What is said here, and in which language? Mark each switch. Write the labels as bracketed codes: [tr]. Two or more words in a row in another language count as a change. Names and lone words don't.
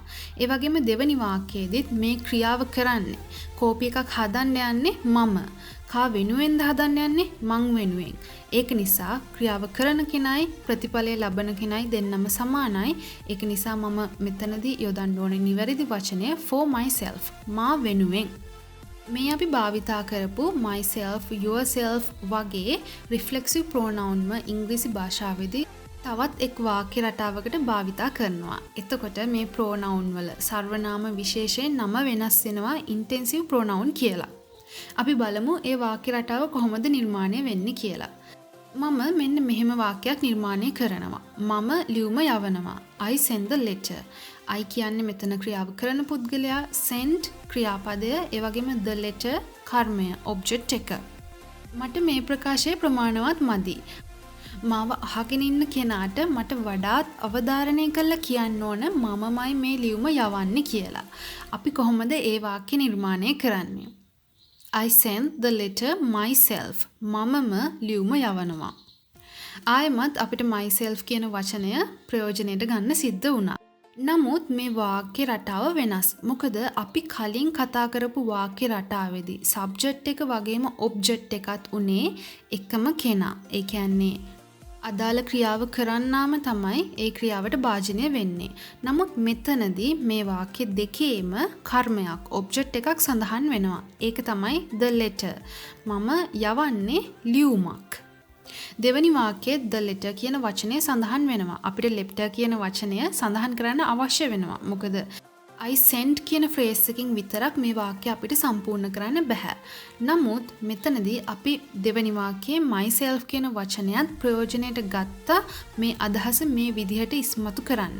[si] ඒ වගේම දෙවෙනි වාක්‍යයේදීත් මේ ක්‍රියාව කරන්නේ කෝපි එකක් හදන්න යන්නේ මම. කා වෙනුවෙන්ද හදන්න යන්නේ මං වෙනුවෙන්. ඒක නිසා ක්‍රියාව කරන කෙනයි ප්‍රතිඵලය ලබන කෙනයි දෙන්නම සමානයි. ඒක නිසා මම මෙතනදී යොදන්න ඕනේ නිවැරදි වචනය [en] for myself [si] මා වෙනුවෙන්. මේ අපි භාවිතා කරපු [en] myself, yourself [si] වගේ [en] reflexive pronoun [si] ම ඉංග්‍රීසි භාෂාවේදී තවත් එක් වාක්‍ය රටාවකට භාවිතා කරනවා. එතකොට මේ pronoun වල සර්වනාම විශේෂයෙන් නම වෙනස් වෙනවා [en] intensive pronoun [si] කියලා. අපි බලමු ඒ වාක්‍ය රටාව කොහොමද නිර්මාණය වෙන්නේ කියලා. මම මෙන්න මෙහෙම වාක්‍යයක් නිර්මාණය කරනවා. මම ලියුම යවනවා. [en] I send the letter. [si] I කියන්නේ මෙතන ක්‍රියාව කරන පුද්ගලයා, send ක්‍රියාපදය, ඒ වගේම [en] the letter [si] කර්මය, object එක. මට මේ ප්‍රකාශය ප්‍රමාණවත් මදි. මාව අහගෙන ඉන්න කෙනාට මට වඩාත් අවධාරණය කරලා කියන්න ඕන මමමයි මේ ලියුම යවන්නේ කියලා. අපි කොහොමද ඒ වාක්‍ය නිර්මාණය කරන්නේ? [en] I sent the letter myself. [si] මමම ලියුම යවනවා. ආයමත් අපිට myself කියන වචනය ප්‍රයෝජනයට ගන්න සිද්ධ වුණා. නමුත් මේ වාක්‍ය රටාව වෙනස්. මොකද අපි කලින් කතා කරපු වාක්‍ය රටාවේදී subject එක වගේම object එකත් උනේ එකම කෙනා. ඒ කියන්නේ අදාළ ක්‍රියාව කරන්නාම තමයි ඒ ක්‍රියාවට භාජනය වෙන්නේ. නමුත් මෙතනදී මේ වාක්‍ය දෙකේම කර්මයක් object එකක් සඳහන් වෙනවා. ඒක තමයි [en] the letter. [si] මම යවන්නේ ලියුමක්. දෙවැනි වාක්‍යයේ [en] the letter [si] කියන වචනය සඳහන් වෙනවා. අපිට letter කියන වචනය සඳහන් කරන්න අවශ්‍ය වෙනවා. මොකද [en] I sent [si] කියන phrase එකකින් විතරක් මේ වාක්‍ය අපිට සම්පූර්ණ කරන්න බෑ. නමුත් මෙතනදී අපි දෙවැනි වාක්‍යයේ myself කියන වචනයත් ප්‍රයෝජනයට ගත්තා මේ අදහස මේ විදිහට ඉස්මතු කරන්න.